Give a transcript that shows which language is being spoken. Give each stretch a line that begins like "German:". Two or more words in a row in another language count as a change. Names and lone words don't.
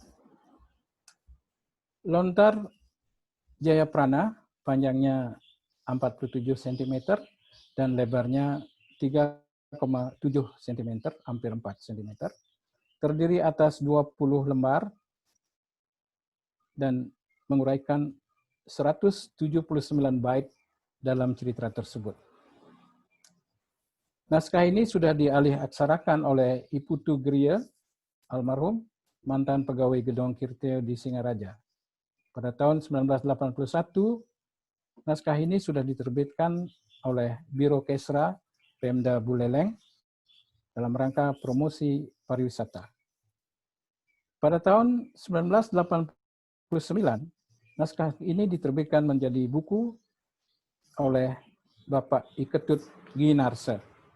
Indonesian: Lontar Jayaprana panjangnya 47 cm dan lebarnya 3,7 cm, hampir 4 cm. Terdiri atas 20 lembar dan menguraikan 179 bait dalam cerita tersebut. Naskah ini sudah dialih aksarakan oleh Iputu Griya, almarhum, mantan pegawai Gedong Kirtio di Singaraja. Pada tahun 1981, naskah ini sudah diterbitkan oleh Biro Kesra Pemda Buleleng dalam rangka promosi pariwisata. Pada tahun 1989, naskah ini diterbitkan menjadi buku oleh Bapak Iketut Ginarse.